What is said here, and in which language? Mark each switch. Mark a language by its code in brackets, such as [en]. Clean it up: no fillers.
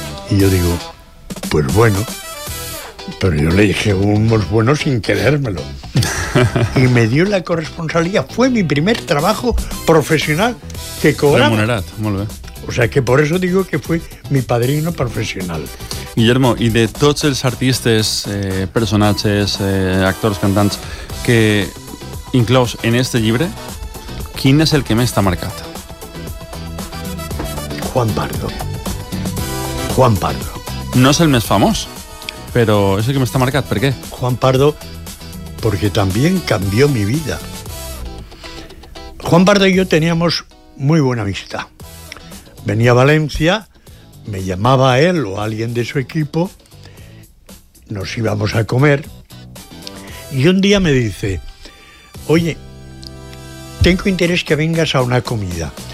[es] Y yo digo, pues bueno, pero yo le dije unos buenos sin querérmelo. Y me dio la corresponsalía. Fue mi primer trabajo profesional que cobraba. [ca] Remunerat, molt bé. [es] O sea que por eso digo que fue mi padrino profesional. [ca] Guillermo, i de tots els artistes, personatges, actors, cantants, que inclous en este llibre, quin és el que més t'ha marcat? [es] Juan Pardo. No es el más famoso, pero es el que me está marcando. ¿Por qué? Juan Pardo, porque también cambió mi vida. Juan Pardo y yo teníamos muy buena amistad. Venía a Valencia, me llamaba a él o a alguien de su equipo, nos íbamos a comer, y un día me dice, oye, tengo interés que vengas a una comida.